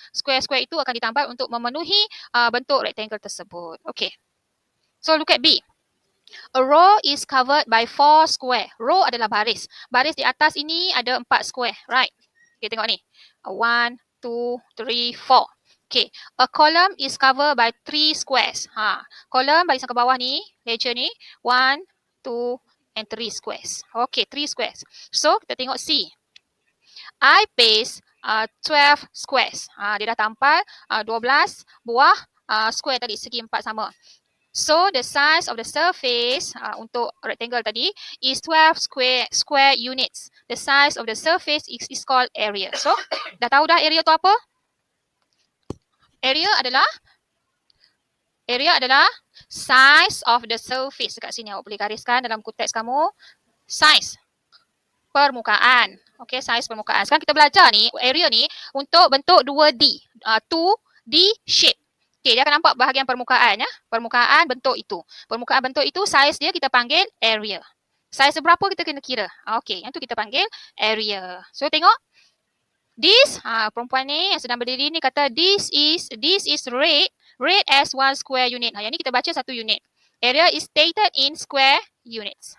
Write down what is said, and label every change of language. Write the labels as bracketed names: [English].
[Malay] Square-square itu akan ditampal untuk memenuhi bentuk rectangle tersebut. [English] Okay. So look at B. A row is covered by 4 square. [Malay] Row adalah baris. Baris di atas ini ada 4 square. Right. Okay, tengok ni. 1, 2, 3, 4. Okay. [English] A column is covered by 3 squares. [Malay] Column barisan ke bawah ni, ledger ni. [English] 1, 2, and 3 squares. [Malay] Okay, 3 squares. So, kita tengok C. [English] I paste 12 squares. [Malay] Dia dah tampal 12 buah square tadi, segi 4 sama. [English] So, the size of the surface [Malay] untuk rectangle tadi [English] is 12 square units. The size of the surface is called area. [Malay] So, dah tahu dah area tu apa? [English] Area adalah size of the surface. [Malay] Dekat sini awak boleh gariskan dalam buku teks kamu. Size. Permukaan. Okay, size permukaan. Sekarang kita belajar ni, area ni untuk bentuk 2D. 2D shape. Okay, dia akan nampak bahagian permukaan ya. Permukaan bentuk itu. Permukaan bentuk itu, size dia kita panggil area. Size berapa kita kena kira. Okay, yang tu kita panggil area. So, tengok. This, perempuan ni yang sedang berdiri ni kata [English] this is red. Red as 1 square unit. [Malay] Yang ni kita baca 1 unit. [English] Area is stated in square units.